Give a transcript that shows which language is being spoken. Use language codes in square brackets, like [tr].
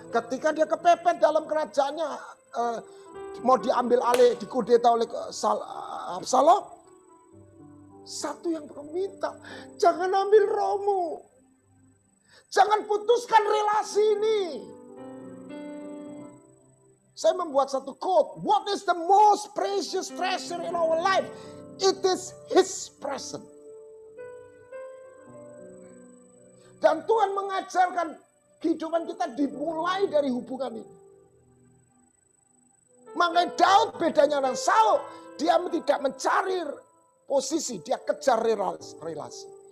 [id] Ketika dia kepepet dalam kerajaannya, mau diambil alih, dikudeta oleh Absalom. Satu yang dia minta, jangan ambil rohmu. Jangan putuskan relasi ini. Saya membuat satu quote. [en] What is the most precious treasure in our life? It is His presence. [id] Dan Tuhan mengajarkan kehidupan kita dimulai dari hubungan ini. Makanya Daud bedanya dengan Saul. Dia tidak mencari posisi. Dia kejar relasi.